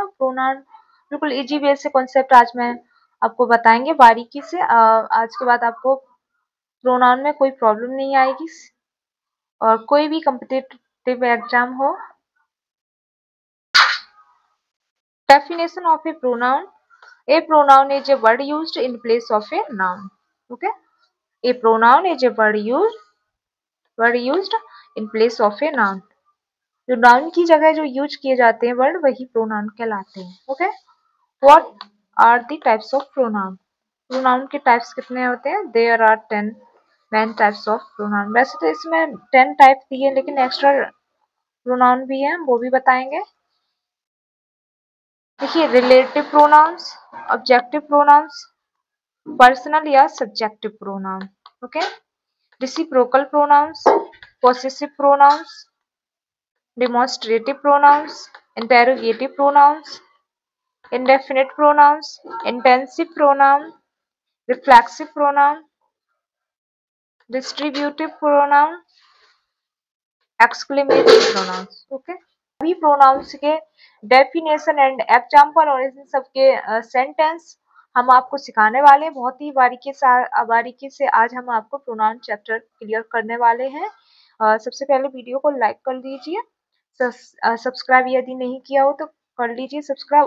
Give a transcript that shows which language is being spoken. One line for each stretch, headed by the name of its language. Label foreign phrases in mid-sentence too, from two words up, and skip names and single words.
Hindi: प्रोनाउन बिल्कुल
English: easy way
Hindi: से कॉन्सेप्ट आज मैं आपको बताएंगे बारीकी से। आज के बाद आपको प्रोनाउन में कोई प्रॉब्लम नहीं आएगी और कोई भी
English: competitive exam
Hindi: हो।
English: definition of a pronoun is a word used in place of a noun. Okay, a pronoun is a word used in place of a noun.
Hindi: जो नाउन की जगह जो यूज किए जाते हैं वर्ड वही प्रोनाउन कहलाते हैं।
English: okay, what are the types of pronoun.
Hindi: प्रोनाउन के टाइप्स कितने होते हैं?
English: there are 10 main types of pronoun.
Hindi: वैसे तो इसमें 10 टाइप दिए लेकिन
English: extra pronoun
Hindi: भी है, वो भी बताएंगे।
English: देखिए, relative pronouns, objective pronouns, personal या subjective pronoun. okay, reciprocal pronouns, possessive pronouns, demonstrative pronouns, interrogative pronouns, indefinite pronouns, intensive pronoun, reflexive pronoun, distributive pronoun, exclamatory pronouns.
Hindi: Okay, सभी प्रोनाउंस के
English: definition and example
Hindi: और इन सबके सेंटेंस हम आपको सिखाने वाले हैं बहुत ही बारीकी से आज हम आपको
English: pronoun chapter
Hindi: क्लियर करने वाले हैं। सबसे पहले वीडियो को लाइक कर लीजिए, सब्सक्राइब यदि नहीं किया हो तो कर लीजिए सब्सक्राइब।